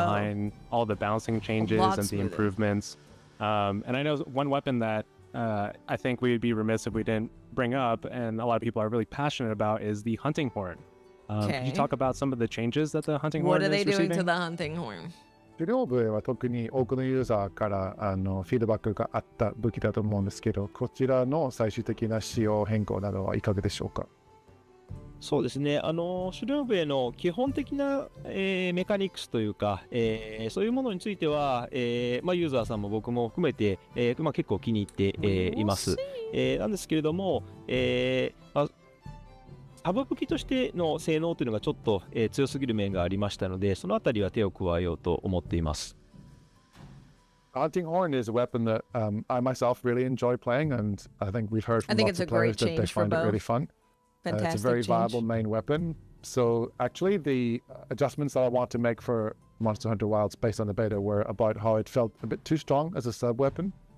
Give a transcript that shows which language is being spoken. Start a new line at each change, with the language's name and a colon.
English: Behind all the balancing changes and the improvements. And I know one weapon that I think we'd be remiss if we didn't bring up, and a lot of people are really passionate about, is the hunting horn. Could you talk about some of the changes that the hunting horn is receiving? What are they doing to the hunting horn?
Japanese: 狩猟笛は特に多くのユーザーからフィードバックがあった武器だと思うんですけど、こちらの最終的な仕様変更などはいかがでしょうか？そうですね、狩猟笛の基本的な、メカニクスというか、そういうものについては、ユーザーさんも僕も含めて、結構気に入って、います。なんですけれども、サブ武器としての性能というのがちょっと、強すぎる面がありましたので、そのあたりは手を加えようと思っています。
English: Hunting horn is a weapon that I myself really enjoy playing, and I think we've heard from lots of players that they find it really fun. It's a very viable main weapon. So actually, the adjustments that I want to make for Monster Hunter Wilds based on the beta were about how it felt a bit too strong as a sub weapon.